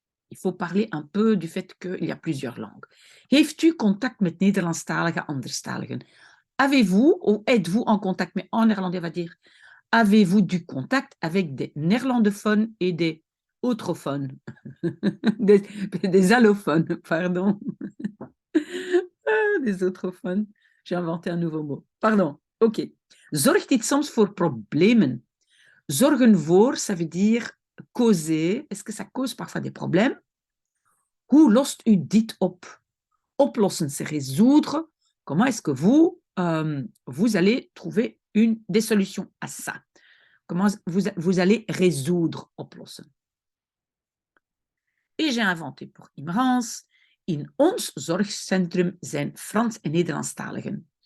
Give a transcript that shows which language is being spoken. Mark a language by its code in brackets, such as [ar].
[fr] Il faut parler un peu du fait qu'il y a plusieurs langues. [nl] Heeft u contact met Nederlandstalige anderstaligen? [fr] Avez-vous ou êtes-vous en contact, mais en néerlandais, on va dire, avez-vous du contact avec des néerlandophones et des autrophones? des allophones, pardon. Des autrophones. J'ai inventé un nouveau mot. Pardon. OK. [nl] Zorgt dit soms voor problemen? Zorgen voor, [fr] ça veut dire causer. Est-ce que ça cause parfois des problèmes? [nl] Hoe lost u dit op? Oplossen, [fr] c'est résoudre. Comment est-ce que vous, vous allez trouver des solutions à ça? Comment vous allez résoudre oplossen? Et j'ai inventé pour Imrans. [nl] In ons zorgcentrum zijn Frans- en Nederlandstaligen.